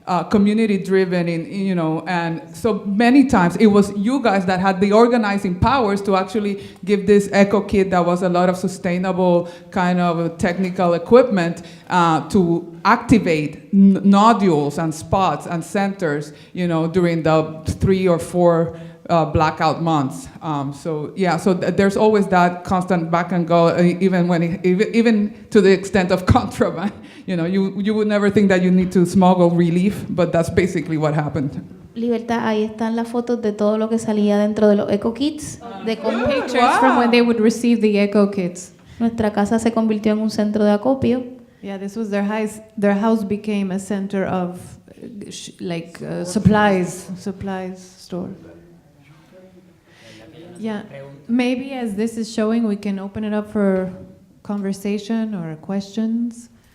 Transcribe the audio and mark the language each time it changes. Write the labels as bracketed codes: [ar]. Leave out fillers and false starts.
[en] community driven, and so many times it was you guys that had the organizing powers to actually give this Eco Kit that was a lot of sustainable kind of technical equipment to activate nodules and spots and centers, during the 3 or 4 blackout months. So there's always that constant back and go, even to the extent of contraband. You would never think that you need to smuggle relief, but that's basically what happened. [es] Libertad, ahí están las fotos de todo lo que salía dentro de los Eco Kits. [en] Pictures from when they would receive the Eco Kits. [es] Nuestra casa se convirtió en un centro de acopio. [en] Yeah, this was their house. Their house became a center of supplies store. Yeah, maybe as this is showing, we can open it up for conversation or questions.